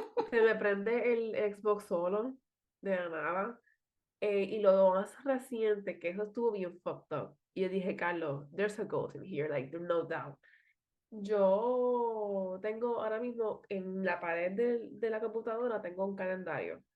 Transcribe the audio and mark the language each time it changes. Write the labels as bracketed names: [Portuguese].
[Spanish] se me prende el Xbox solo de la nada. Y lo más reciente, que eso estuvo bien [English] fucked up. [Spanish] Y yo dije, [English] Carlos, there's a ghost in here, like, there's no doubt. [Spanish] Yo tengo ahora mismo en la pared de la computadora, tengo un calendario.